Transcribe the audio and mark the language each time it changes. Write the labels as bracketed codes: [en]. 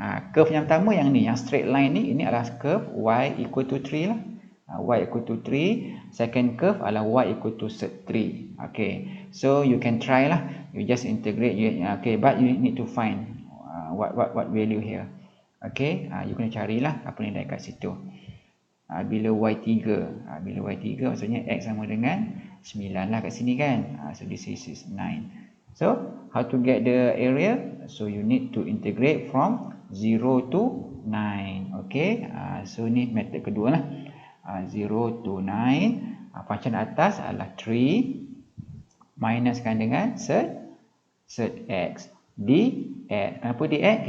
[ms] Curve yang pertama yang ni, yang straight line ni, ini adalah curve [en] y equal to 3 [ms] lah. [en] Y equal to 3. Second curve [ms] adalah [en] y equal to 3. Okay, so you can try lah. You just integrate. Okay, but you need to find what value here. [ms] Okay, you kena carilah apa yang ada kat situ. Bila y3, bila y3 maksudnya x sama dengan 9 lah kat sini kan. [en] So this is 9. So how to get the area? So you need to integrate from 0 to 9. [ms] Okay, so ni method kedua lah. 0 to 9, function atas adalah 3 minuskan dengan sed x dx. Kenapa dx?